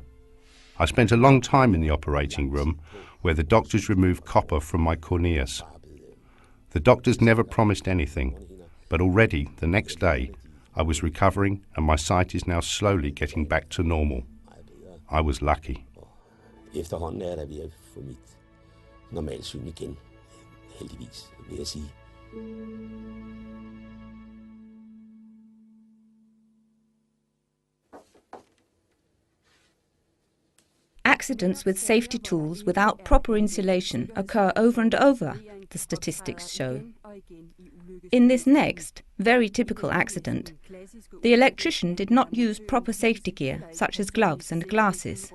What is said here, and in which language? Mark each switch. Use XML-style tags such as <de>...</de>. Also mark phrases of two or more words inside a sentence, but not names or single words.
<en>I spent a long time in the operating room, where the doctors removed copper from my corneas. The doctors never promised anything, but already the next day I was recovering and my sight is now slowly getting back to normal. I was lucky.</en> <da>Efterhånden der ved at få mit normalsyn igen, heldigvis, vil jeg sige.</da> <en>Accidents with safety tools without proper insulation occur over and over, the statistics show. In this next, very typical accident, the electrician did not use proper safety gear, such as gloves and glasses.</en>